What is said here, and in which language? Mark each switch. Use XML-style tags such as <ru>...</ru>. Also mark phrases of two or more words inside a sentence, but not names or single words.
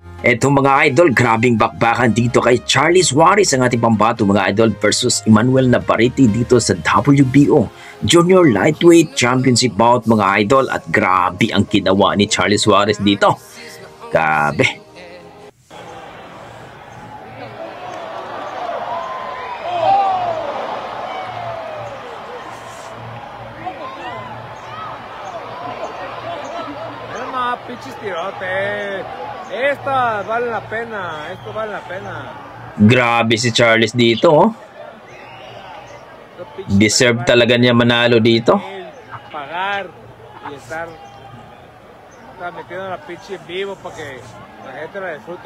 <tl>Eto mga idol, grabing bakbakan dito kay Charlie Suarez ang ating pambato mga idol versus Emmanuel Navarrete dito sa WBO Junior Lightweight Championship bout mga idol, at grabe ang ginawa ni Charlie Suarez dito. Grabe.</tl> <es>Pinches tirote. Esta vale la pena. Esto vale la pena.</es> <tl>Grabe si Charles dito, oh. Deserve talaga niya manalo dito.</tl> <es>Pagar y estar transmitiendo la pinche en vivo para que la gente la disfrute.</es>